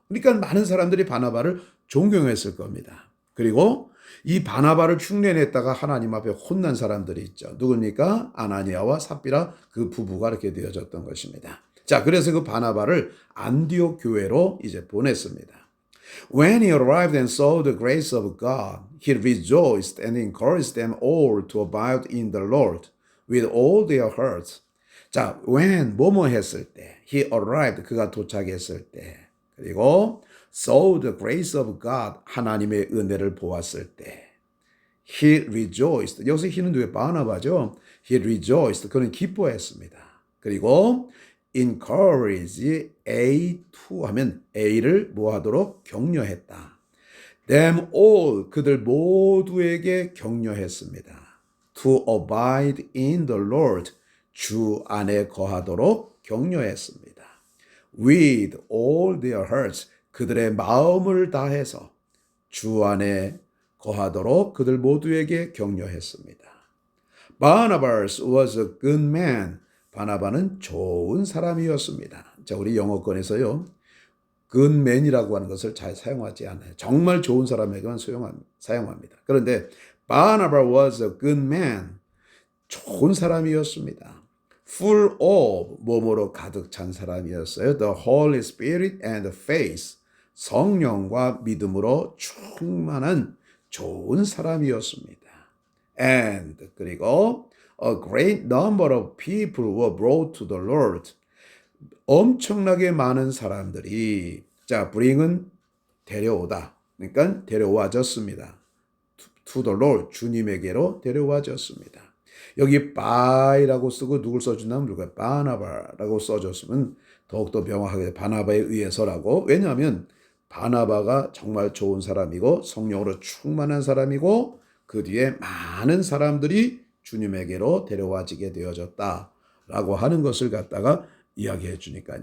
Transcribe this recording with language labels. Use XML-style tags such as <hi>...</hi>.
<ko>그러니까 많은 사람들이 바나바를 존경했을 겁니다. 그리고 이 바나바를 흉내냈다가 하나님 앞에 혼난 사람들이 있죠. 누굽니까? 아나니아와 삽비라 그 부부가 이렇게 되어졌던 것입니다. 자, 그래서 그 바나바를 안디옥 교회로 이제 보냈습니다.</ko> <en>When he arrived and saw the grace of God, he rejoiced and encouraged them all to abide in the Lord with all their hearts.</en> <ko>자, when 뭐뭐 했을 때,</ko> <en>he arrived</en> <ko>그가 도착했을 때, 그리고</ko> <en>saw the grace of God</en> <ko>하나님의 은혜를 보았을 때,</ko> <en>he rejoiced.</en> <ko>여기서 he는 누구예요? 바나바죠.</ko> <en>He rejoiced.</en> <ko>그는 기뻐했습니다. 그리고</ko> <en>encourage A to</en> <ko>하면 A를 뭐하도록 격려했다.</ko> <en>Them all</en> <ko>그들 모두에게 격려했습니다.</ko> <en>To abide in the Lord</en> <ko>주 안에 거하도록 격려했습니다.</ko> <en>With all their hearts</en> <ko>그들의 마음을 다해서 주 안에 거하도록 그들 모두에게 격려했습니다.</ko> <en>Barnabas was a good man.</en> <ko>바나바는 좋은 사람이었습니다. 자, 우리 영어권에서요. good man이라고 하는 것을 잘 사용하지 않아요. 정말 좋은 사람에게만 사용합니다. 그런데</ko> <en>Barnabas was a good man.</en> <ko>좋은 사람이었습니다. Full of 뭐뭐로 가득 찬 사람이었어요.</ko> <en>The Holy Spirit and faith.</en> <ko>성령과 믿음으로 충만한 좋은 사람이었습니다.</ko> <en>And</en> <ko>그리고</ko> <en>a great number of people were brought to the Lord.</en> <ko>엄청나게 많은 사람들이 자, bring은 데려오다. 그러니까 데려와졌습니다.</ko> <en>To the Lord,</en> <ko>주님에게로 데려와졌습니다. 여기 by라고 쓰고 누굴 써준다면 누가 바나바라고 써줬으면 더욱더 명확하게 바나바에 의해서라고. 왜냐하면 바나바가 정말 좋은 사람이고 성령으로 충만한 사람이고 그 뒤에 많은 사람들이 주님에게로 데려와지게 되어졌다라고 하는 것을 갖다가 이야기해 주니까요.</ko>